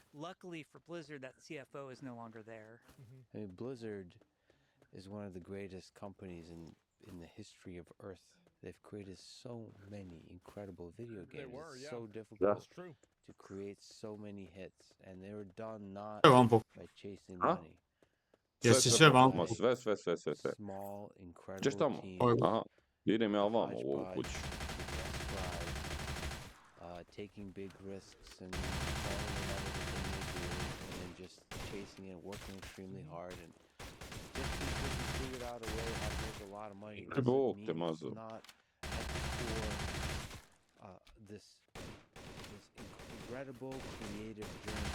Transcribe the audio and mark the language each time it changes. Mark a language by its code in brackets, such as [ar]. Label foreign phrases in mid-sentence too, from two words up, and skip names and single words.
[en] Luckily for Blizzard, that CFO is no longer there. I mean, Blizzard is one of the greatest companies in the history of Earth. They've created so many incredible video games. They were, It's yeah. so difficult Yeah. That's true. to create so many hits, and they were done not [hr] Sve vam po... [en] by chasing Huh? money. [hr] Jesi sve vam... Ma sve. [en] Small, [hr] Češ [en] incredible [hr] tamo? [en] teams. [hr] Aha. Idem ja vamo u ovu [en] hodgepodge, [hr] kuću. [en] pride, taking big risks and falling in love with the thing they do, and then just chasing it, working extremely hard, and just because you figured out a way how to make a lot of money doesn't [hr] Bog te [en] mean [hr] mazo. [en] it's not at the core this incredible creative journey.